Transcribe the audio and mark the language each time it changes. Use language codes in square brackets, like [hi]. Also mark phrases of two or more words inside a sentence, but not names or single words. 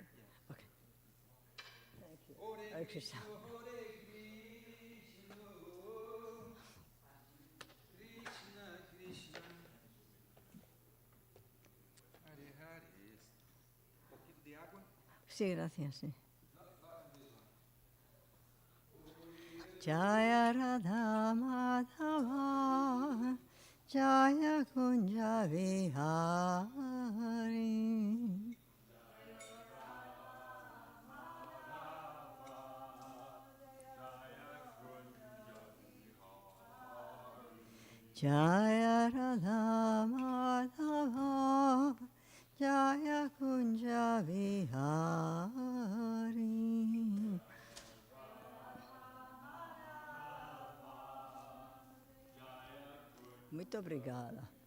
[en] Okay. Thank you. Hare Krishna. Krishna Krishna Hare Hare. [es] Un poquito de agua. Sí, gracias, sí. Jaya Radha Madhava Jaya Kunja Vihari Jaya Radha Madhava Jaya Kunja Vihari [pt] Muito obrigada.